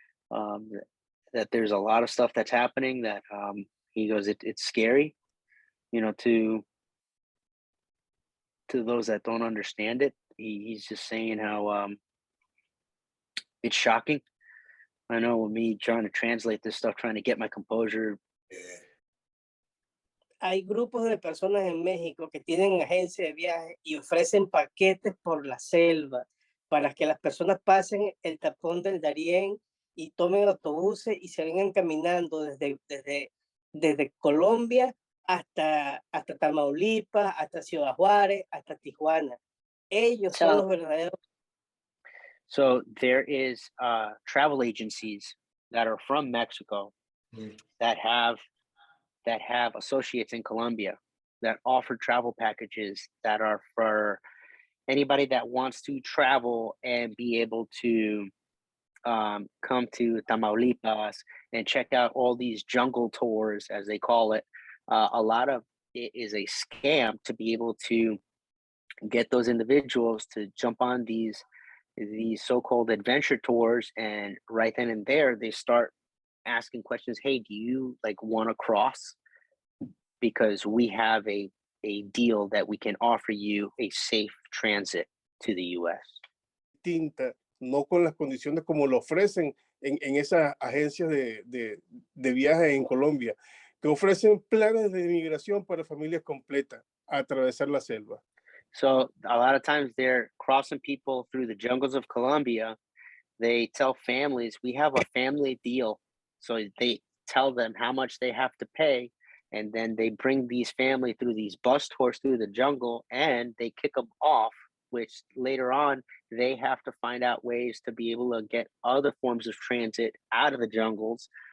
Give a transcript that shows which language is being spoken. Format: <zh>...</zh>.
<en>That there's a lot of stuff that's happening that he goes, it's scary, to those that don't understand it. He's just saying how it's shocking. I know, with me trying to translate this stuff, trying to get my composure.</en> <es>Hay grupos de personas en México que tienen agencia de viaje y ofrecen paquetes por la selva para que las personas pasen el tapón del Darién y tomen autobuses y se vengan caminando desde Colombia hasta Tamaulipas, hasta Ciudad Juárez, hasta Tijuana. Ellos son los verdaderos.</es> <en>So there is travel agencies that are from Mexico that have associates in Colombia that offer travel packages that are for anybody that wants to travel and be able to come to Tamaulipas and check out all these jungle tours, as they call it. A lot of it is a scam to be able to get those individuals to jump on these so-called adventure tours, and right then and there they start asking questions. Hey, do you want to cross? Because we have a deal that we can offer you a safe transit to the US.</en> <es>Distinta, no con las condiciones como lo ofrecen en esas agencias de viajes en Colombia, que ofrecen planes de inmigración para familias completas a atravesar la selva.</es> <en>So a lot of times they're crossing people through the jungles of Colombia. They tell families, we have a family deal. So they tell them how much they have to pay, and then they bring these family through these bus tours through the jungle, and they kick them off, which later on they have to find out ways to be able to get other forms of transit out of the jungles.</en>